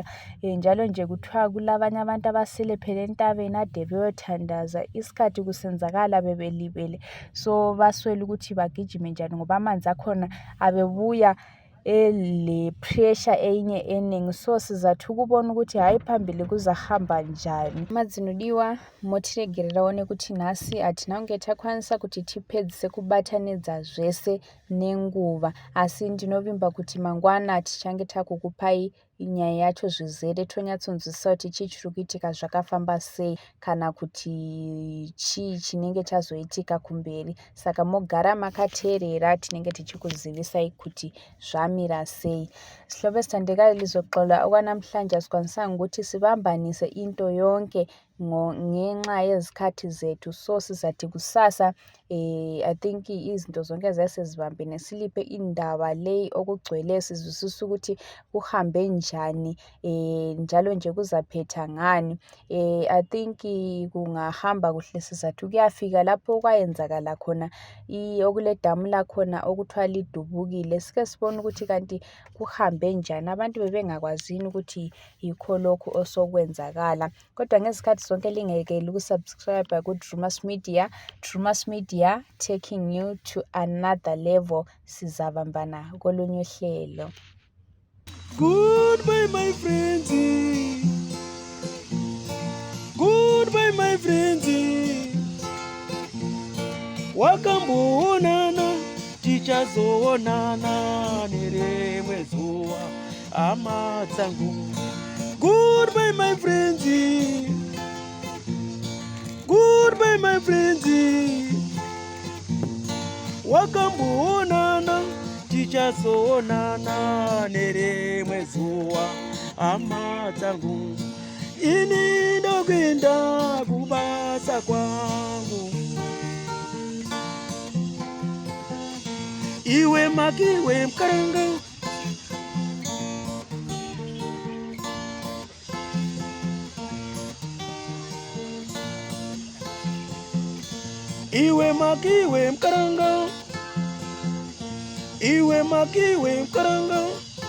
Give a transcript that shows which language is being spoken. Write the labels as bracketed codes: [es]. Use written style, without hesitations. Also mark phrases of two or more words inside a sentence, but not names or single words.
[nd] Njalo nje kuthiwa kulabanye abantu abasele phela entabeni ade beyothandaza, isikhathi kusenzakala bebelibele. So baswele ukuthi bagijime njani ngoba amanzi akhona abebuya le pressure enye eningi. So sizathi ukubona ukuthi hayi phambili kuzahamba njani. [sn] Madzinodiwa motiregerera one kuti nhasi hatinange takwanisa kuti tipedzise kubatanidza zvese nenguva, asi ndinovimba kuti mangwana tichange takukupai inyaya yacho zvizere, tonyatsonzwisisa kuti chii chiri kuitika, zvakafamba sei, kana kuti chii chinenge chazoitika kumberi. Saka mogara makateerera, tinenge tichikuzivisai kuti zvamira sei. [nd] Sihlobo esithandekayo, lizoxola okwanamhlanje asikwanisanga ukuthi sibambanise into yonke ngenxa yezikhathi zethu. So sizathi kusasa [en] I think [nd] izinto zonke zasezibambene, siliphe indaba le okugcwele, sizwisisa ukuthi kuhambe njani, njalo nje kuzaphetha ngani. [en] I think [nd] kungahamba kuhle, sizathi kuyafika lapho kwayenzakala khona okule damu lakhona okuthiwa lidubukile, sike sibone ukuthi kanti kuhambe njani. Abantu bebengakwazini ukuthi yikho lokhu osokwenzakala. Kodwa ngezikhathi zonke lingekeli ukusubscribe ku-Drewmas Media. [en] Drewmas Media, taking you to another level. [nd] Sizabambana kolunye uhlelo. [en] Goodbye my friends, goodbye my friends, [sn] wakamboonana tichazoonana nerimwe zuva, hama dzangu. [en] Goodbye my friends, goodbye my friends, [sn] wakamboonana tichazoonana nerimwe zuva, hama dzangu. Ini ndokuenda kubasa kwangu, iwe makiwe mkaranga, iwe makiwe mkaranga, iwe makiwe mkaranga.